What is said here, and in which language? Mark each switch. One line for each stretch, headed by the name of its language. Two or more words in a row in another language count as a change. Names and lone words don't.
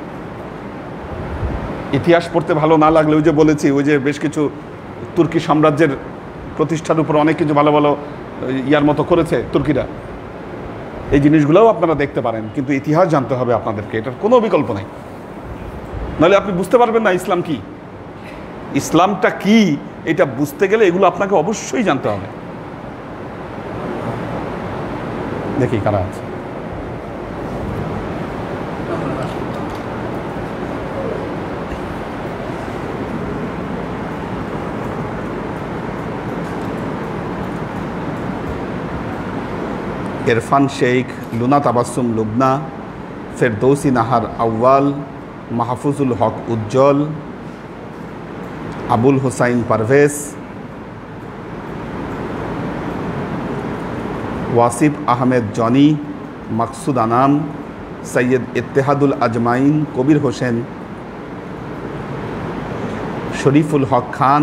Bangla: ইতিহাস পড়তে ভালো না লাগলে, ওই যে বলেছি, ওই যে বেশ কিছু তুর্কি সাম্রাজ্যের প্রতিষ্ঠার উপর অনেক কিছু ভালো ভালো ইয়ার মতো করেছে তুর্কিরা, এই জিনিসগুলোও আপনারা দেখতে পারেন। কিন্তু ইতিহাস জানতে হবে আপনাদেরকে, এটার কোনো বিকল্প নেই, নাহলে আপনি বুঝতে পারবেন না ইসলাম কি। ইসলামটা কি এটা বুঝতে গেলে এগুলো আপনাকে অবশ্যই জানতে হবে। দেখি কারা আছে। इरफान शेख, लुना तबास्सुम लुबना, फिरदौसी नाहार अव्वाल, महफूजुल हक उज्जवल, আবুল হোসাইন পারভেজ, ওয়াসিফ আহমেদ জনি, মাকসুদ আনাম, সৈয়দ ইত্তেহাদুল আজমাইন, কবির হোসেন, শরীফুল হক খান।